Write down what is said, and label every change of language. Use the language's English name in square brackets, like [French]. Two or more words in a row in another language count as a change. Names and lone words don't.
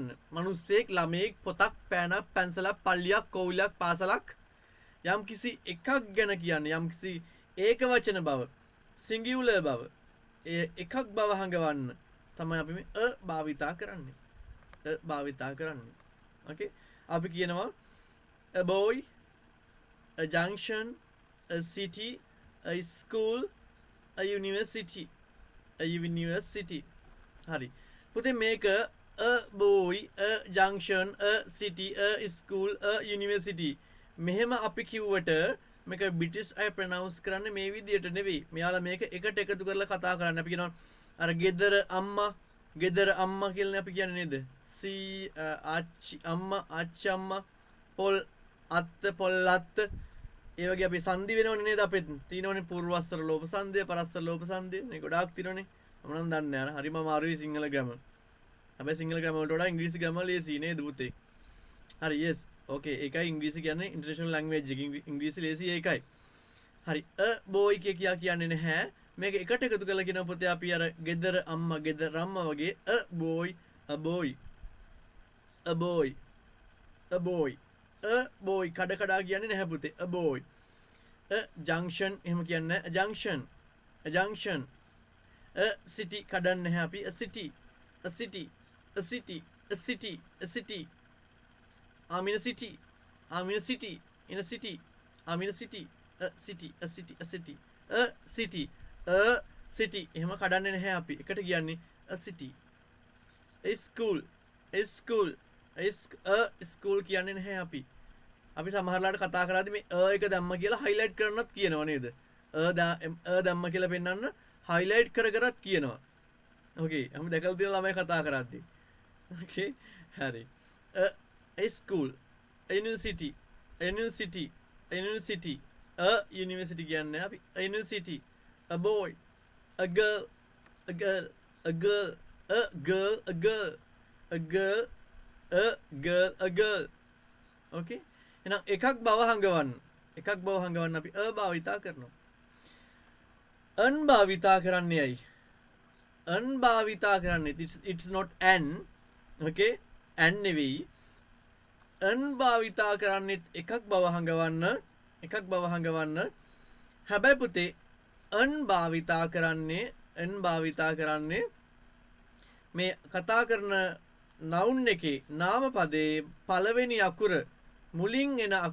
[Sinhala] මිනිස්සෙක් ළමයෙක් පොතක් පෑනක් පැන්සලක් පල්ලියක් කෝවිලක් පාසලක් යම්කිසි එකක් ගැන කියන්න. යම්කිසි ඒක වචන බව සිංගියුලර් බව ඒ එකක් බව හංගවන්න තමයි අපි මේ අ භාවිතා කරන්නේ. [English] okay [Sinhala] අපි කියනවා [English] a boy a junction, a city, a school, a university. [Sinhala] හරි. පුතේ මේක [English] a boy, a junction, a city, a school, a university. [Sinhala] මෙහෙම අපි කිව්වට මේක බ්‍රිටිෂ් අය ප්‍රොනවුන්ස් කරන්නේ මේ විදිහට නෙවෙයි. මෙයාලා මේක එකට එකතු කරලා කතා කරන්නේ. අපි කියනවා අර ගෙදර අම්මා කියලා අපි කියන්නේ නේද? ආච්චි අම්මා පොල් අත්ත ඒ වගේ අපි සංදි වෙනවනේ නේද අපෙත් තියෙනවනේ පූර්වස්තර ලෝප සංදය පරස්තර ලෝප සංදය මේ ගොඩාක් තියෙනවනේ මම නම් දන්නේ නැහැ හරිම අමාරුයි සිංහල ග්‍රැමර් හැබැයි සිංහල ග්‍රැමර් වලට වඩා ඉංග්‍රීසි ග්‍රැමර් ලේසි නේද පුතේ හරි [English] yes okay [Sinhala] ඒකයි ඉංග්‍රීසි කියන්නේ [English] international language [Sinhala] එක ඉංග්‍රීසි ලේසි ඒකයි හරි [English] a boy [Sinhala] කියන්නේ නැහැ මේක එකට එකතු කරලා කියන පුතේ අපි අර ගෙදර අම්මා වගේ a [English] boy [Sinhala] කඩ කියන්නේ නැහැ පුතේ [English] a boy a junction [Sinhala] එහෙම කියන්නේ [English] a junction a city [Sinhala] කඩන්නේ නැහැ අපි [English] a city I'm in a city [Sinhala] එහෙම කඩන්නේ නැහැ අපි එකට කියන්නේ [English] a city a school [Sinhala] කියන්නේ නැහැ අපි සමහරලාට කතා කරද්දි මේ එක දැම්ම කියලා highlight කරන්නත් කියනවා නේද දැම්ම කියලා පෙන්නන්න highlight කරත් කියනවා okay අපි දැකලා තියෙන ළමයි කතා කරද්දි okay හරි [English] a school a university [Sinhala] කියන්නේ අපි [English] a university a boy a girl [Sinhala] okay එහෙනම් එකක් බව හංගවන්න අපි අ භාවිතා කරනවා අන් භාවිතා කරන්නේ ඇයි [English] it's not an okay an [Sinhala] නෙවෙයි අන් භාවිතා කරන්නේ එකක් බව හංගවන්න හැබැයි පුතේ අන් භාවිතා කරන්නේ මේ කතා කරන noun එකේ නාම පදේ පළවෙනි අකුර මුලින් එන